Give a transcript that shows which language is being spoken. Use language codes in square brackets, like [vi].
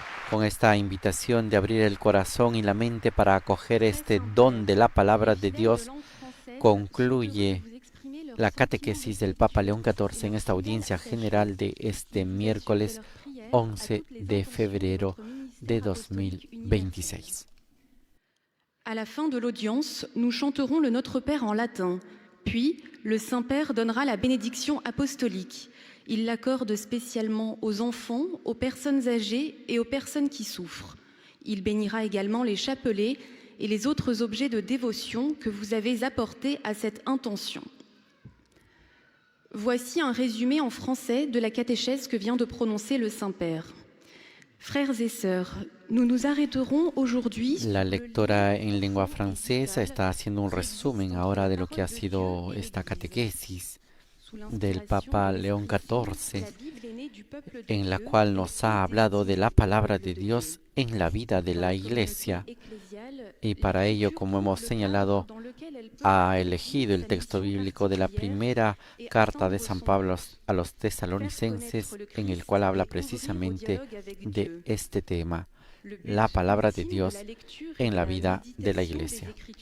[es] Con esta invitación de abrir el corazón y la mente para acoger este don de la palabra de Dios, concluye la catequesis del Papa León XIV en esta audiencia general de este miércoles 11 de febrero de 2026. [fr] À la fin de l'audience, nous chanterons le Notre Père en latin. Puis, le Saint-Père donnera la bénédiction apostolique. Il l'accorde spécialement aux enfants, aux personnes âgées et aux personnes qui souffrent. Il bénira également les chapelets et les autres objets de dévotion que vous avez apportés à cette intention. Voici un résumé en français de la catéchèse que vient de prononcer le Saint-Père. Frères et sœurs, nous nous arrêterons aujourd'hui. [es] La lectora en lengua francesa está haciendo un resumen ahora de lo que ha sido esta catequesis del Papa León XIV, en la cual nos ha hablado de la palabra de Dios en la vida de la Iglesia, y para ello, como hemos señalado, ha elegido el texto bíblico de la primera carta de San Pablo a los tesalonicenses, en el cual habla precisamente de este tema, la palabra de Dios en la vida de la Iglesia.